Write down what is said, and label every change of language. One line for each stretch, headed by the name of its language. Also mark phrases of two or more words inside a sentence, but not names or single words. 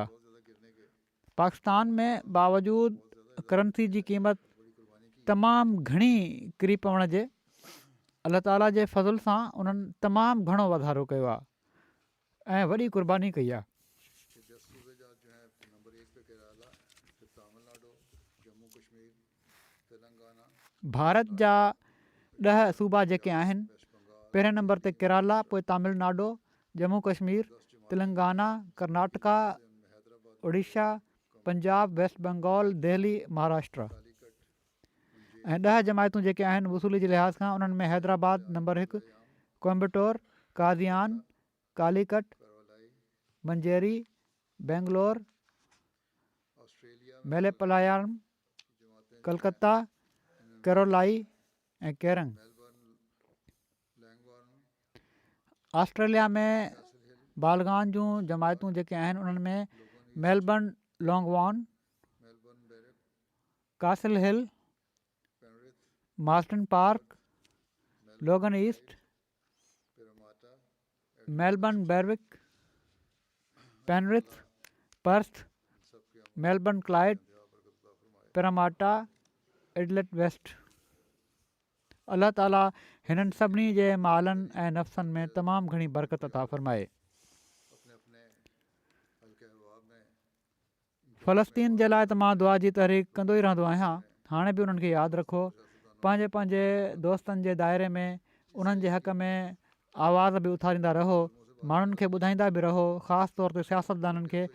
Sindhi: पाकिस्तान में बावजूदु करंसी जी क़ीमत तमामु घणी किरी पवण जे अलाह ताला जे फज़ुल सां उन्हनि तमामु घणो वाधारो कयो आहे ऐं वॾी क़ुर्बानी कई आहे। भारत जा 10 सूबा जेके आहिनि, पहिरें नंबर ते केरला, पोइ तमिलनाडु, जम्मू कश्मीर, तेलंगाना, कर्नाटका, उड़ीसा, पंजाब, वेस्ट बंगाल, दिल्ली, महाराष्ट्र। ऐं 10 जमायतूं जेके आहिनि वसूली जे लिहाज़ खां, उन्हनि में हैदराबाद नंबर 1, कोयम्बटूर, कादियान, कालीकट, मंजेरी, बेंगलोर, मेलेपलायाम, कलकत्ता, केरोलाई ऐं केरंग। ऑस्ट्रेलिया में बालगान जूं जमायतूं जेके आहिनि उन्हनि में मेलबर्न, लॉन्गवॉन, कासल हिल, मार्टन पार्क, लोगन ईस्ट, मेलबर्न बेरविक, पेनरिथ, पर्थ, मेलबर्न क्लाइड, पेरामाटा, एडलेट वेस्ट। अलाह ताला हिननि सभिनी जे मालनि ऐं नफ़्सनि में तमामु घणी बरकत अता फ़रमाए। फ़लस्तीन जे लाइ त मां दुआ जी तहरीक कंदो ई रहंदो आहियां। हाणे बि उन्हनि खे यादि रखो, पंहिंजे पंहिंजे दोस्तनि जे दाइरे में उन्हनि जे हक़ में आवाज़ बि उथारींदा रहो, माण्हुनि खे ॿुधाईंदा बि रहो, ख़ासि तौर ते सियासतदाननि खे।